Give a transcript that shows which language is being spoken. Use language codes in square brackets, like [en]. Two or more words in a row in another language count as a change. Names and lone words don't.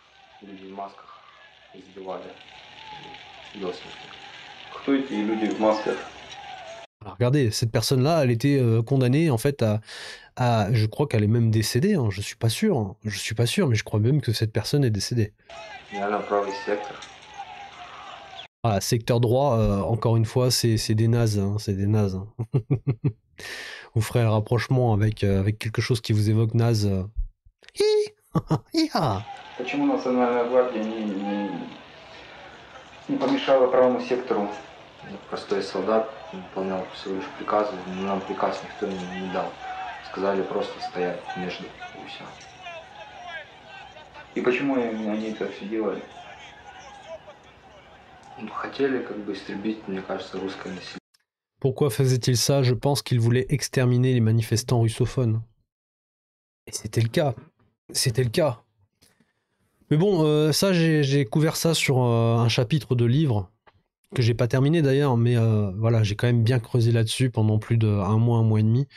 [fr] Alors, regardez, cette personne-là, elle était condamnée en fait je crois qu'elle est même décédée, hein, je suis pas sûr, mais je crois même que cette personne est décédée. Voilà, secteur droit, encore une fois, c'est des nazes, hein, c'est des nazes. Hein. Vous ferez le rapprochement avec quelque chose qui vous évoque naze. [ru] Почему Национальная гвардия не помешала правому сектору Простой солдат, выполнял всего лишь приказы, но нам приказ никто не дал. Сказали просто стоять между, и все. И почему они это все делали? Ну, хотели как бы истребить, мне кажется, русское население. [fr] Pourquoi faisait-il ça? Je pense qu'il voulait exterminer les manifestants russophones. Et c'était le cas. C'était le cas. Mais bon, ça, j'ai couvert ça sur un chapitre de livre, que j'ai pas terminé d'ailleurs, mais voilà, j'ai quand même bien creusé là-dessus pendant plus d'un mois et demi.